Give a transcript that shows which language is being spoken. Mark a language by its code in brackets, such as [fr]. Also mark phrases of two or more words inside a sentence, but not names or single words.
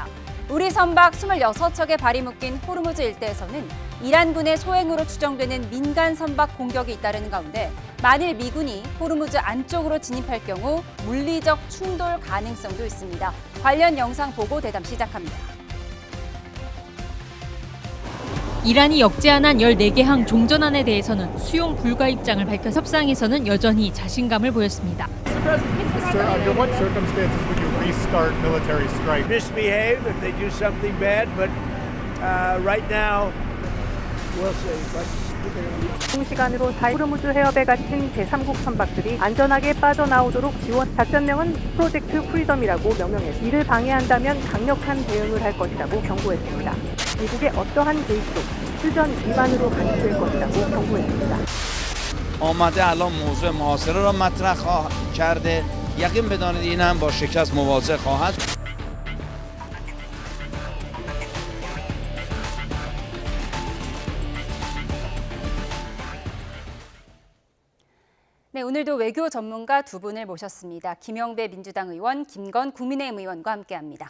[ko] 우리 선박 26척의 발이 묶인 호르무즈 일대에서는 이란군의 소행으로 추정되는 민간 선박 공격이 잇따르는 가운데 만일 미군이 호르무즈 안쪽으로 진입할 경우 물리적 충돌 가능성도 있습니다. 관련 영상 보고 대담 시작합니다. 이란이 역제안한 14개 항 종전안에 대해서는 수용 불가 입장을 밝혀 협상에서는 여전히 자신감을 보였습니다. [en] Sir, under what circumstances would you restart military strike? Misbehave if they do something bad, but right now, we'll see. [ko] 동시간으로 호르무즈 해협에 갇힌 제3국 선박들이 안전하게 빠져나오도록 지원. 작전명은 프로젝트 프리덤이라고 명명했습니다. 이를 방해한다면 강력한 대응을 할 것이라고 경고했습니다. 미국의 어떠한 개입도 휴전 위반으로 간주될 것이라고 경고했습니다. [fa] آمده الان موضوع محاصره را مطرح کرده یقین بدانید این هم با شکست مواجه خواهد [ko] 네, 오늘도 외교 전문가 두 분을 모셨습니다. 김영배 민주당 의원, 김건 국민의힘 의원과 함께합니다.